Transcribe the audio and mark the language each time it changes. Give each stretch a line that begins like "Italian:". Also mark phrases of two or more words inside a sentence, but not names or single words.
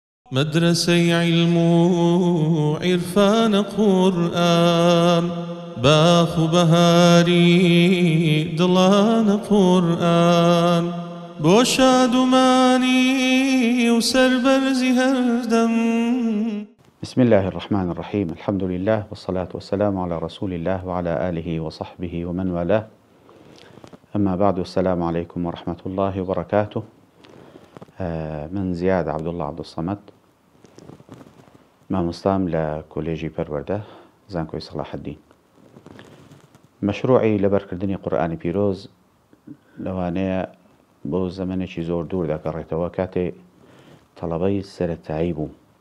Central Kurdish: مدرسەی علم و عیرفان قورئان، باخ و بەهاری دڵانە قورئان، بۆ شادومانی و سەربەرزی هەردەم.
Arabic: بسم الله الرحمن الرحيم. الحمد لله والصلاة والسلام على رسول الله وعلى آله وصحبه ومن والاه. أما بعد، السلام عليكم ورحمة الله وبركاته.
Central Kurdish: من زياد عبد الله عبد الصمد، مامۆستام لە کۆلێژی پەروەردە زانکۆی صلاح الدین. مەشروعی لەبەرکردنی قورئانی پیرۆز لەوانەیە بۆ زەمانێکی زۆر دوور دەگەڕێتەوە، کاتێ تەڵەبەی سەرەتایی بوو.